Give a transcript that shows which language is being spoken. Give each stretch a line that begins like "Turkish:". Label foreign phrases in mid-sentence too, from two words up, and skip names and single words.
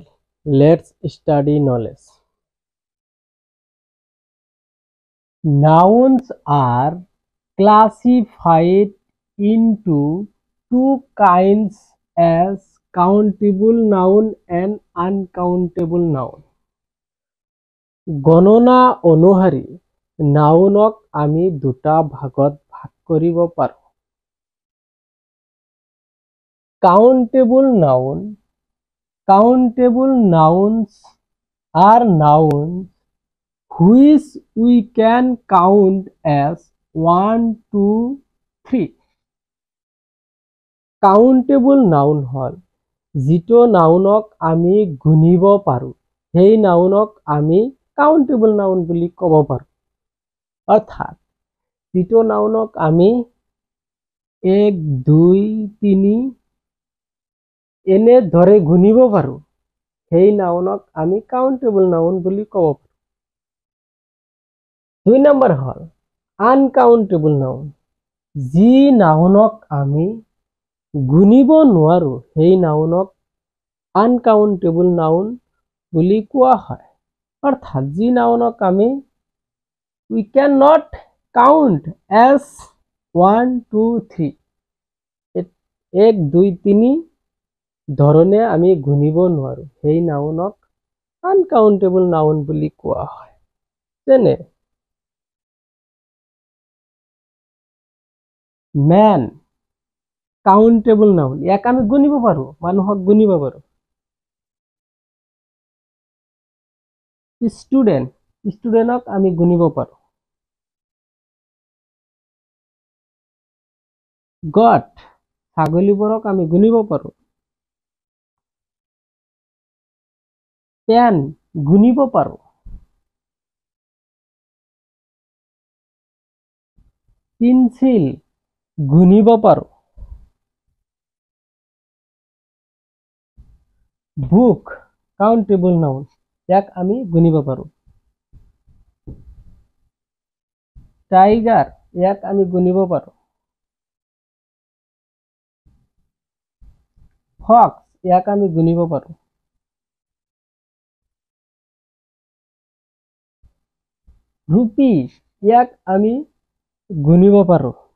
English: Let's study knowledge. Nouns are classified into two kinds as countable noun and uncountable noun.
Assamese: গণনা অনুসাৰি নাউনক আমি দুটা ভাগত ভাগ কৰিব পাৰো।
English: Countable nouns are nouns which we can count as 1, 2, 3. Countable noun
Assamese: হল যিটো নাউনক আমি গুণিব পাৰো সেই নাউনক আমি
English: countable noun
Assamese: বুলি ক'ব পাৰো। অৰ্থাৎ যিটো নাউনক আমি 1, 2, 3 এনে ধৰে গুণিব পাৰো সেই নাউনক আমি
English: countable noun
Assamese: বুলি ক'ব পাৰো। 2 নম্বৰ হল
English: uncountable noun,
Assamese: যি নাউনক আমি গুণিব নোৱাৰো সেই নাউনক
English: uncountable noun
Assamese: বুলি কোৱা হয়। অৰ্থাৎ যি নাউনক আমি
English: we cannot count as 1, 2, 3
Assamese: 1, 2, 3 ধৰণে আমি গুণিব নোৱাৰো সেই নাউনক
English: uncountable noun
Assamese: বুলি কোৱা হয়।
English: যেনে man, countable noun,
Assamese: ইয়াক আমি গুণিব পাৰো, মানুহক গুণিব পাৰো। studentক আমি গুণিব পাৰো। goat, ছাগলীবোৰক আমি গুণিব পাৰো। pen, গুণিব পাৰো। pencil, গুণিব পাৰো।
English: book, countable noun,
Assamese: ইয়াক আমি গুণিব পাৰো। tiger, ইয়াক আমি গুণিব পাৰো। fox, ইয়াক আমি গুণিব পাৰো। rupee, ইয়াক আমি গুণিব পাৰো।